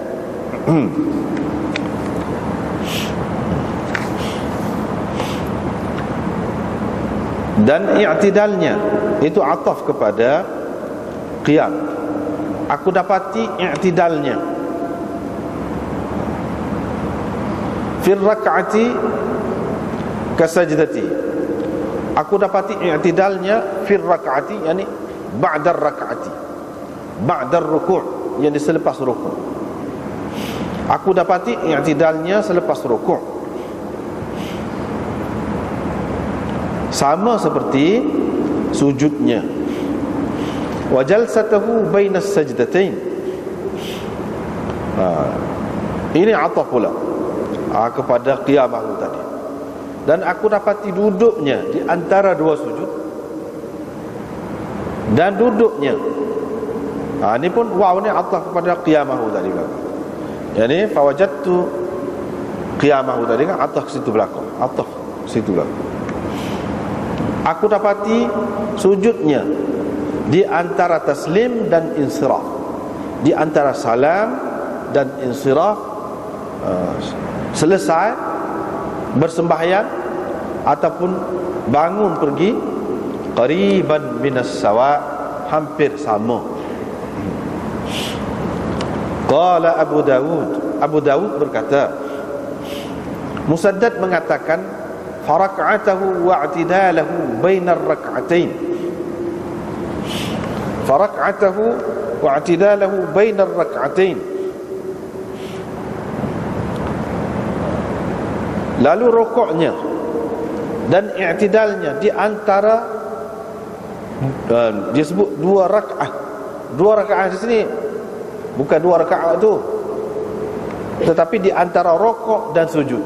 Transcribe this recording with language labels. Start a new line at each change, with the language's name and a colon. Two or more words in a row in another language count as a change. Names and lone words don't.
Malay: Dan i'tidalnya, itu ataf kepada qiyam. Aku dapati i'tidalnya
Arabic: في الركعة كالسجدة.
Malay: Aku dapati i'tidalnya
Arabic: في الركعة, يعني بعد الركعة، بعد الركوع',
Malay: yang selepas ruku'. Aku dapati i'tidalnya selepas ruku', sama seperti sujudnya.
Arabic: وجلسته بين السجدتين.
Malay: Ini ataf pula kepada qiyamahu tadi. Dan aku dapati duduknya di antara dua sujud, dan duduknya, ini pun waw ni ataf kepada qiyamahu tadi.
Arabic: يعني فوجدت قيامه
Malay: tadi kan ataf situ belakang, ataf situ belakang. Aku dapati sujudnya di antara taslim dan insiraf, di antara salam dan insiraf, selesai bersembahyang ataupun bangun pergi,
Arabic: قريبا من السواء,
Malay: hampir sama.
Arabic: قال أبو داود,
Malay: Abu Dawud berkata, Musaddad mengatakan
Arabic: فركعته واعتداله بين الركعتين, فركعته واعتداله بين الركعتين,
Malay: lalu rukuknya dan i'tidalnya di antara, dia sebut dua rakaat. Dua rakaat di sini bukan dua rakaat tu, tetapi di antara rukuk dan sujud.